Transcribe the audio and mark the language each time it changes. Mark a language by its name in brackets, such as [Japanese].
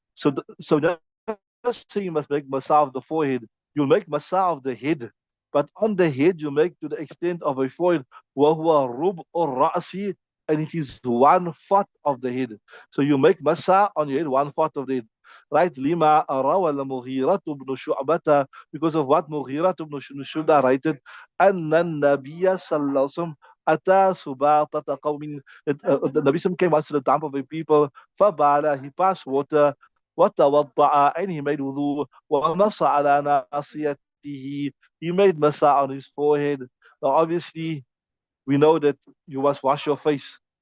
[English] So just say you must make masa of the forehead. You'll make masa of the head, but on the head you make to the extent of a forehead. [Arabic] وهو ربع الرأس, [English] and it is 1/4 of the head. So you make masa on your head 1/4 of the head. Right? [Arabic] لما روى المغيرة بن شعبة, [English] because of what [Arabic] مغيرة بن شعبة rated, أن النبي صلى الله عليه وسلم أتى سباطة قوم. [English] The Nabi came out to the camp of a people. [Arabic] فبال, [English] he passed water. [Arabic] وتوضأ, [English] and he made wudu. [Arabic] ومسح على ناصيته, [English] he made masa on his forehead. Now obviously we know that you must wash your face.